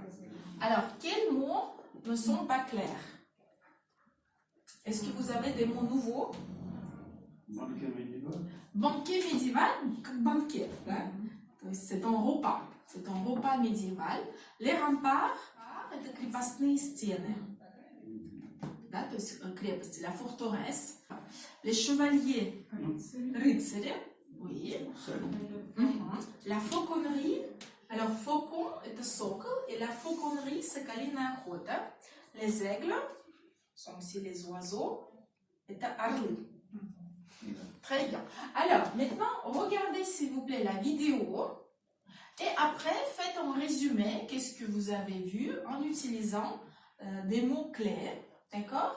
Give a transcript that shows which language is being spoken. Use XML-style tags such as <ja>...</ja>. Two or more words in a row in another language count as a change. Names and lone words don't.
<fr>Les Alors, quels mots ne sont pas clairs? Est-ce que vous avez des mots nouveaux? Banquet médiéval. Banquet médiéval, banquet. Hein? C'est un repas. C'est un repas médiéval. Les remparts,</fr> <ru>это крепостные стены. Да, то есть крепости,</ru> <fr>la forteresse. Les chevaliers, рыцари. Oui. La fauconnerie. Alors, faucon,</fr> <ru>это сокол,</ru> <fr>et la fauconnerie, c'est</fr> <ru>калиная охота.</ru> <fr>Les aigles sont aussi les oiseaux,</fr> <ru>это орлы.</ru> <fr>Très bien. Alors, maintenant, regardez s'il vous plaît la vidéo et après, faites un résumé. Qu'est-ce que vous avez vu en utilisant des mots-clés, d'accord?</fr>